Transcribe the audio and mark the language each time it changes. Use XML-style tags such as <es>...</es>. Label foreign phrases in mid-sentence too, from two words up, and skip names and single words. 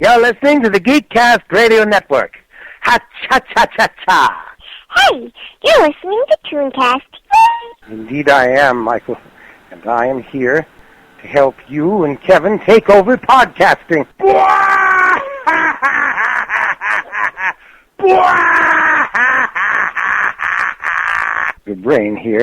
<en>You're listening to the GeekCast Radio Network. Ha-cha-cha-cha-cha. Hey, you're listening to ToonCast. Indeed I am, Michael. And I am here to help you and Kevin take over podcasting. Your brain here.</en>